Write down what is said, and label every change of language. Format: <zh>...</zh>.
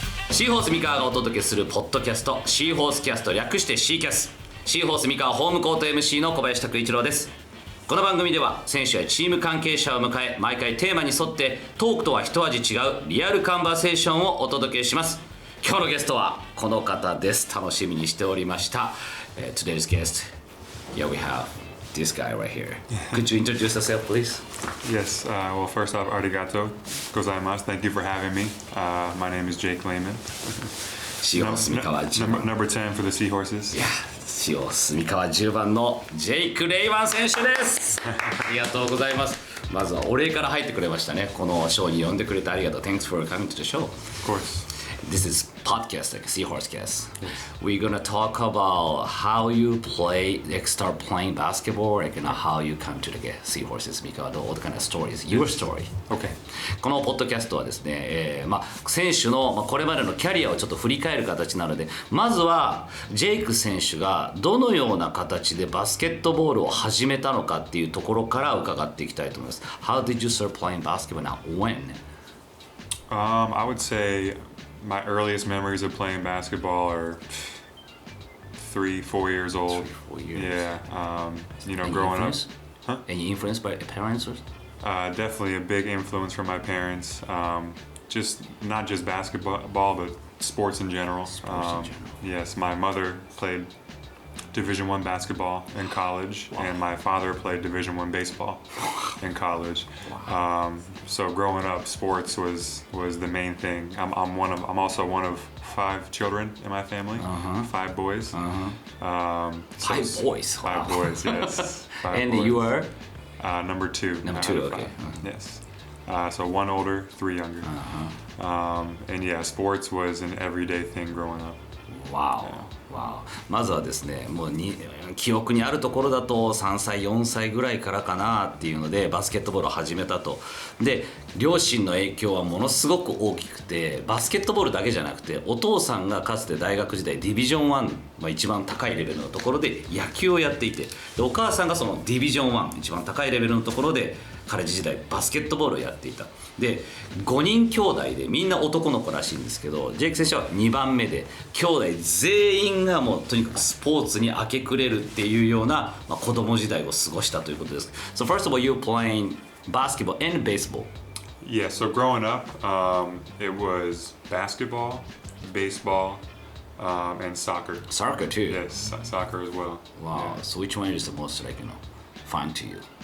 <ja>シーホース三河がお届けするポッドキャスト、シーホースキャスト、略してシーキャス。シーホース三河ホームコート MC の小林拓一郎です。この番組では選手やチーム関係者を迎え、毎回テーマに沿ってトークとは一味違うリアルカンバセーションをお届けします。今日のゲストはこの方です。楽しみにしておりました。</ja> <en>Today's guest, yeah, we have this guy right here. Could you introduce yourself, please? Yes, well, first off,</en> <ja>arigato gozaimasu.</ja> <en>Thank you for having me. My name is Jake Lehman.</en> <ja>シーホース三河10</ja> <en>Number 10 for the Seahorses.</en> <ja>いや、シーホース三河10番のジェイク・レイマン選手です。ありがとうございます。まずはお礼から入ってくれましたね。このショーに呼んでくれてありがとう。</ja> <en>Thanks for coming to the show. Of course. This is podcast, like Seahorse cast. We're gonna talk about how you start playing basketball, like how you come to the Seahorses, because all the kind of stories, your story. Okay.</en> <ja>このポッドキャストはですね、選手のこれまでのキャリアをちょっと振り返る形なので、まずはジェイク選手がどのような形でバスケットボールを始めたのかっていうところから伺っていきたいと思います。</ja> <en>How did you start playing basketball now? When? I would say my earliest memories of playing basketball are 3-4 years old. 3-4 years. Yeah. Any growing influence? up. Huh? Any influence by parents? Or? Definitely a big influence from my parents. Not just basketball, but sports in general. Yes, my mother played Division I basketball in college, and my father played Division I baseball in college. So growing up, sports was the main thing. I'm also one of 5 children in my family, 5 boys. 5 boys. Five boys, yes. 5 And boys. you were? Number 2. Number 2, okay. Yes. So 1 older, 3 younger. And yeah, sports was an everyday thing growing up. Wow.</en> <ja>まずはですね、もう記憶にあるところだと3歳4歳ぐらいからかなっていうのでバスケットボールを始めたと。で、両親の影響はものすごく大きくて、バスケットボールだけじゃなくて、お父さんがかつて大学時代ディビジョン1、一番高いレベルのところで野球をやっていて、でお母さんがそのディビジョン1、一番高いレベルのところでカレッジ時代バスケットボールをやっていた。で、5人兄弟でみんな男の子らしいんですけど、ジェイク選手は2番目で、兄弟全員がもうとにかくスポーツに明け暮れるっていうような、子供時代を過ごしたということです。</ja> <en>So first of all, you're playing basketball and baseball. Yeah, so growing up, it was basketball, baseball, and soccer. Soccer too. Yes, soccer as well. Wow. Yeah. So which one is the most fun to you?</en>